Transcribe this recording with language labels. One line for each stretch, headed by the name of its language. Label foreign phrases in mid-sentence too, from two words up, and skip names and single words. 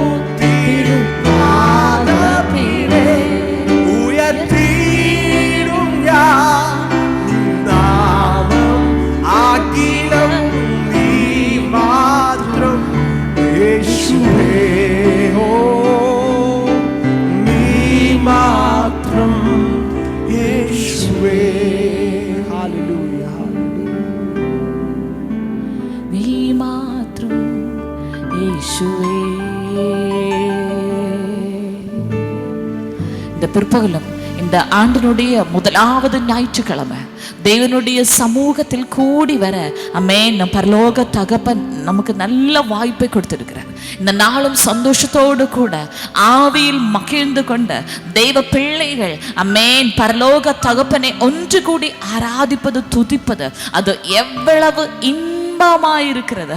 Malayalam: തിരുപാദപീഠേ ഉയർത്തിയിടും ഞാൻ നിൻ നാമം അഖിലം നീ മാത്രം യേശുവേ ഓ നീ മാത്രം യേശുവേ ഹല്ലേലൂയ നീ മാത്രം യേശുവേ.
Tamil: இந்த பிற்பகலும் இந்த ஆண்டினுடைய முதலாவது ஞாயிற்றுக்கிழமை தேவனுடைய சமூகத்தில் கூடி வர அமேன் நம் பரலோக தகப்பன் நமக்கு நல்ல வாய்ப்பை கொடுத்திருக்கிறார். இந்த நாளும் சந்தோஷத்தோடு கூட ஆவியில் மகிழ்ந்து கொண்ட தெய்வ பிள்ளைகள் அமேன் பரலோக தகப்பனை ஒன்று கூடி ஆராதிப்பது துதிப்பது அது எவ்வளவு இருக்கிறது.